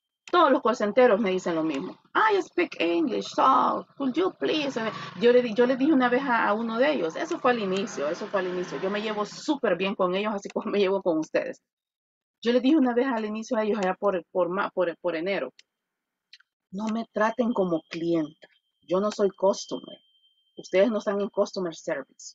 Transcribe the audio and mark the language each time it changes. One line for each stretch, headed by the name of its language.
Spanish: Todos los call me dicen lo mismo.
English: I speak English, so could you please?
Spanish: Yo le dije una vez a uno de ellos, eso fue al inicio. Yo me llevo súper bien con ellos, así como me llevo con ustedes. Yo le dije una vez al inicio a ellos, allá por enero, no me traten como clienta. Yo no soy customer. Ustedes no están en customer service.